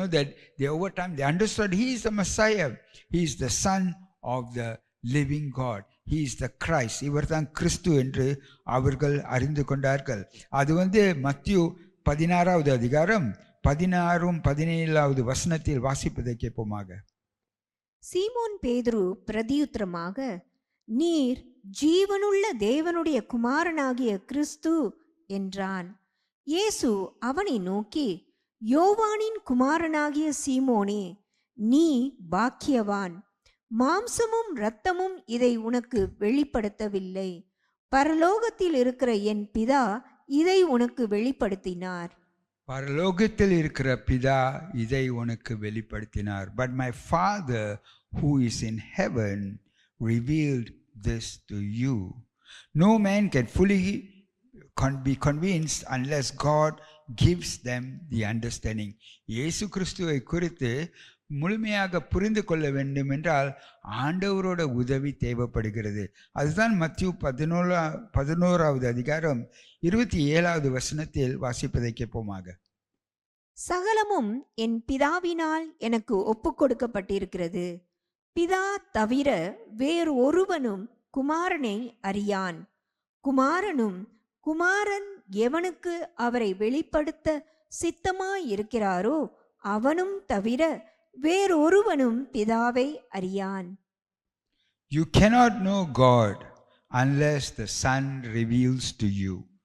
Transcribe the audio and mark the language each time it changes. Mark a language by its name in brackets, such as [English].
[English] That they over time they understood he is the Messiah, he is the son of the living God, he is the Christ, [Tamil] இவர்தான் கிறிஸ்து என்று அவர்கள் அறிந்து கொண்டார்கள். அது மத்திய 16வது அதிகாரம் 16-17 வசனத்தில் வாசிப்பதை கேட்போமாக. சீமோன் பேதுரு பிரதியுத்தரமாக, நீர் ஜீவனுள்ள தேவனுடைய குமாரனாகிய கிறிஸ்து என்றான். இயேசு அவனை நோக்கி, யோவானின் குமாரனாகிய சீமோனே, நீ பாக்கியவான், மாம்சமும் இரத்தமும் இதை உனக்கு வெளிப்படுத்தவில்லை, பரலோகத்தில் இருக்கிற என் பிதா இதை உனக்கு வெளிப்படுத்தினார். பரலோகத்தில் இருக்கிற பிதா இதை உனக்கு வெளிப்படுத்தினார். [English] But my Father who is in heaven revealed this to you. No man can fully be convinced unless God gives them the understanding. [Tamil] இயேசு கிறிஸ்துவை குறித்து முழுமையாக புரிந்து கொள்ள வேண்டும் என்றால் ஆண்டவரோட உதவி தேவைப்படுகிறது. அதுதான் மத்திய 11வது அதிகாரம் 27வது வசனத்தில் வாசிப்பதை கேட்போமாக. சகலமும் என் பிதாவினால் எனக்கு ஒப்புக்கொடுக்கப்பட்டிருக்கிறது. பிதா தவிர வேறு ஒருவனும் குமாரனை அறியான். குமாரனும் குமாரன் எவனுக்கு அவரை வெளிப்படுத்த சித்தமாயிருக்கிறாரோ அவனும் தவிர வேறொருவனும் பிதாவை அறியான். [English] You cannot know God unless the Son reveals to you.